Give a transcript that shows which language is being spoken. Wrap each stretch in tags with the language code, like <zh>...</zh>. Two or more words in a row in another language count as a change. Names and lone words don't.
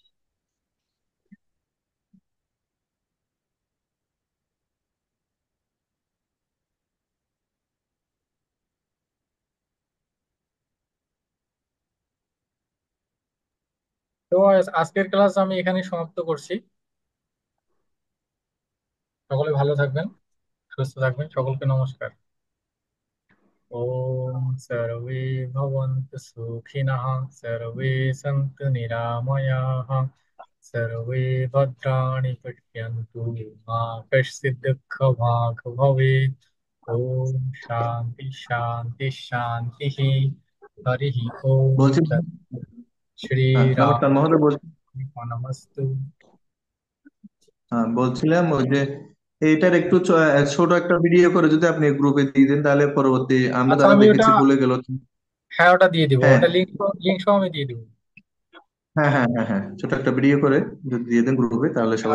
<bn>তো আজকের ক্লাস আমি এখানে সমাপ্ত করছি। সকলে ভালো থাকবেন, সুস্থ থাকবেন, সকলকে নমস্কার।</bn> <sa>ও सर्वे भवन्तु सुखिनः सर्वे सन्तु निरामयाः सर्वे भद्राणि पश्यन्तु मा कश्चित् दुःखभाग् भवेत्। ओम शांति शांति शांति। हरि ओम</sa> <bn>বলছি,</bn> <sa>तत्। श्री</sa> <bn>হ্যাঁ राम নমস্কার মহোদয়, বলছি।</bn> <sa>नमस्तु।</sa> <bn>হ্যাঁ বলছিলাম ওই যে এইটার একটু ছোট একটা ভিডিও করে যদি আপনি গ্রুপে দিয়ে দেন, তাহলে পরবর্তী আমরা আচ্ছা যারা আমি ওটা, দেখেছি ভুলে গেল। হ্যাঁ ওটা দিয়ে দিব, হ্যাঁ ওটা লিঙ্ক, লিঙ্ক সহ আমি দিয়ে দিব। হ্যাঁ হ্যাঁ হ্যাঁ হ্যাঁ, ছোট একটা ভিডিও করে যদি দিয়ে দেন গ্রুপে, তাহলে সবাই</bn>